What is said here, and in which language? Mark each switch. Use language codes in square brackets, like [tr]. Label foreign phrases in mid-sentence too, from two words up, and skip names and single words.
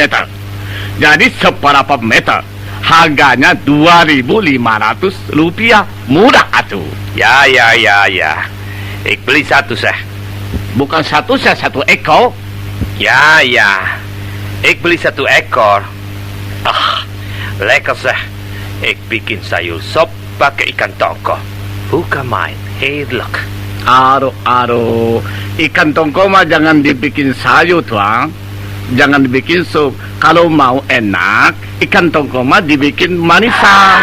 [id] Jadi seberapa meter? Harganya 2.500 rupiah. Murah atuh. Ya. Ik beli satu, Seh. Bukan satu, Seh, 1 ekor. Ya. Ik beli 1 ekor. Lekker, Seh. Ik bikin sayur sop pakai ikan tongko. Bukan main, heerlijk. Aduh. Ikan tongko mah jangan dibikin sayur, Tuang. Jangan dibikin sup. Kalau mau enak, ikan tongko mah dibikin manisan.